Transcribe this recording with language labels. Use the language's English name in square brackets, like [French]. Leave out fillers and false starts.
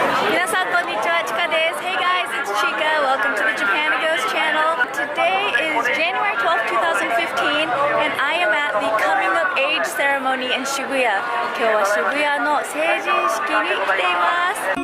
[Japanese] 皆さんこんにちは、ちかです。 [English] Hey guys, it's Chika. Welcome to the Japan Goes channel. Today is January 12th, 2015, and I am at the coming of age ceremony in Shibuya. [Japanese] 今日は渋谷の成人式に来ています。